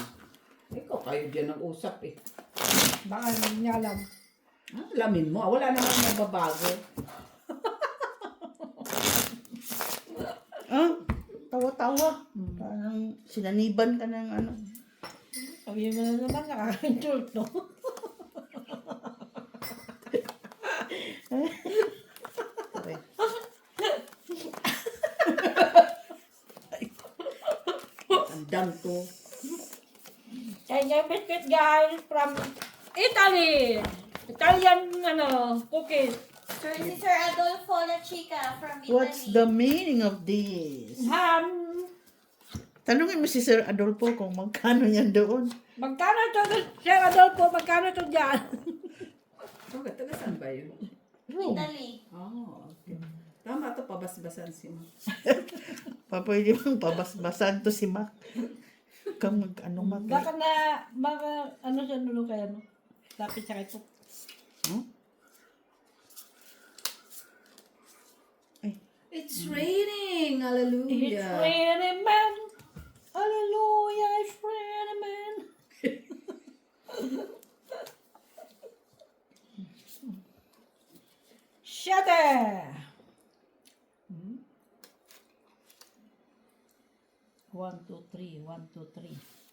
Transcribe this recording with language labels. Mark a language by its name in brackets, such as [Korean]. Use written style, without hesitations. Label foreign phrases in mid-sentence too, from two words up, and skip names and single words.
[Filipino] Ikaw, kayo dyan nag-usap eh. Baka hindi niya alam. Ah, alamin mo. Wala naman nababago. ah, tawa-tawa. Parang sinaniban ka ng ano. Sabi mo na naman, nakaka-insult, no? Okay. Andang to. Yan yung biscuit, guys, from Italy. [English] Italian, cookies. [Filipino] Sir, si Sir Adolfo La Chica from Italy. [English] What's the meaning of this? Ham. [Filipino] Tanungin mo si Sir Adolfo kung magkano yan doon. Magkano ito, Sir Adolfo? Magkano ito dyan? Okay, taga saan ba yun? Italy. [English] Oh, okay. [Filipino] Tama to, pabasbasan si Ma. Pwede bang pabasbasan to si Mac? Kang mag-ano Mac? Baka siya nulo kaya, no? Lapit siya kay Cook. Huh? Ay, [English] It's raining! Hallelujah! It's raining, man. Hallelujah, it's raining, man. Shut it! 1, 2, 3, 1, 2, 3.